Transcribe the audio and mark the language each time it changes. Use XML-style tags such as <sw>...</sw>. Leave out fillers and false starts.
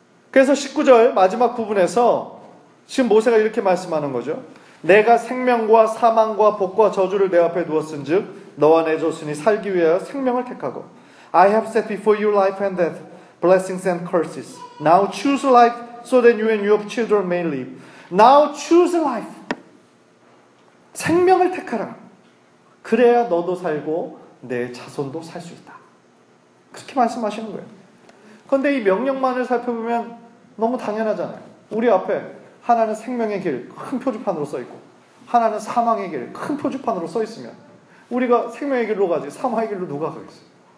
<ko>그래서 19절 마지막 부분에서 지금 모세가 이렇게 말씀하는 거죠. 내가 생명과 사망과 복과 저주를 내 앞에 두었은즉 너와 내 조선이 살기 위하여 생명을 택하고</ko> <en>I have set before you life and death, blessings and curses. Now choose life so that you and your children may live. Now choose life.</en> <ko>생명을 택하라. 그래야 너도 살고 내 자손도 살 수 있다. 그렇게 말씀하시는 거예요. 그런데 이 명령만을 살펴보면 너무 당연하잖아요. 우리 앞에 하나는 생명의 길 큰 표지판으로 써 있고 하나는 사망의 길 큰 표지판으로 써 있으면 우리가 생명의 길로 가지 사망의 길로 누가 가겠어요?</ko>